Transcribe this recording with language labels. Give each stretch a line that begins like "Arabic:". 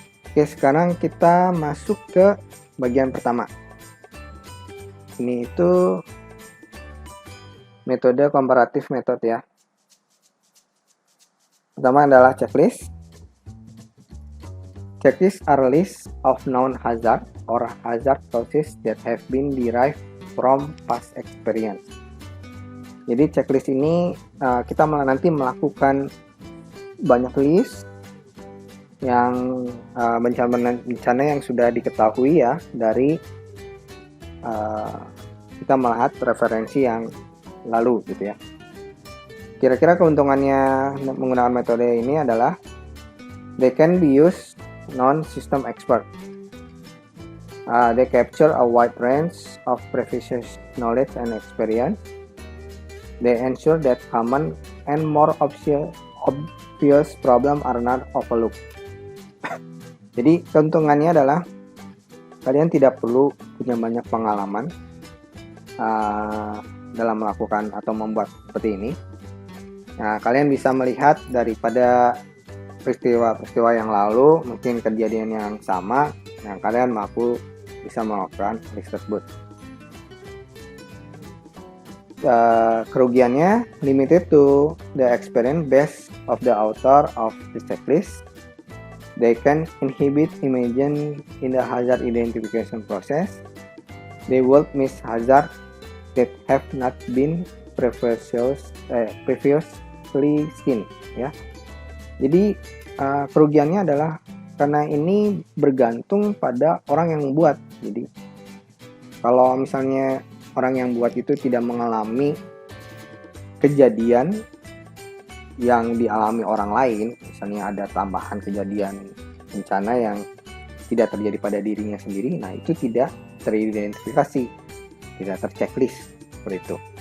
Indonesian: Oke, sekarang kita masuk ke bagian pertama. Ini itu metode comparative method ya. Pertama adalah checklist.
English: Checklist are list of known hazard or hazard causes that have been derived from past experience.
Indonesian: Jadi checklist ini kita nanti melakukan banyak list yang bencana yang sudah diketahui ya dari kita melihat referensi yang lalu gitu ya. Kira-kira keuntungannya menggunakan metode ini adalah
English: they can be used non-system expert. They capture a wide range of previous knowledge and experience. They ensure that common and more obvious problem are not overlooked.
Indonesian: Jadi keuntungannya adalah kalian tidak perlu punya banyak pengalaman dalam melakukan atau membuat seperti ini. Nah, kalian bisa melihat daripada peristiwa-peristiwa yang lalu, mungkin kejadian yang sama, nah kalian bisa melakukan list tersebut. Kerugiannya
English: limited to the experience base of the author of the checklist. They can inhibit imagine in the hazard identification process. They will miss hazard that have not been previously seen ya.
Indonesian: Jadi kerugiannya adalah karena ini bergantung pada orang yang membuat. Jadi kalau misalnya orang yang buat itu tidak mengalami kejadian yang dialami orang lain, misalnya ada tambahan kejadian bencana yang tidak terjadi pada dirinya sendiri, nah itu tidak teridentifikasi, tidak terchecklist seperti itu.